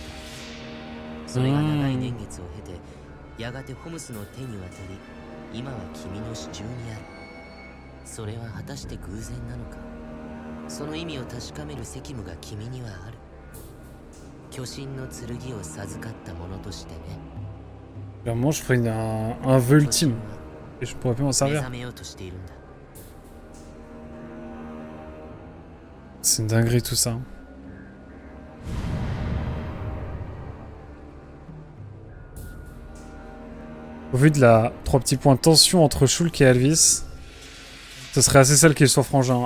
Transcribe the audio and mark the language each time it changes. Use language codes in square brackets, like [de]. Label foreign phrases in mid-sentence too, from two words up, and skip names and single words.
[ja] それが長い年月を経て、やがてホムスの手に渡り、今は君の手中にある。それは果たして偶然なのか。その意味を確かめる責務が君にはある。巨神の剣を授かった者としてね。 [fr] Clairement, je ferais un vœu ultime. Et je pourrais plus m'en [ja] 目 [fr] servir. [ja] 覚めようとしているんだ。 [fr] C'est une dinguerie tout ça. Au vu de la 3 petits points de tension entre Shulk et Alvis, ce serait assez sale qu'ils soient frangins.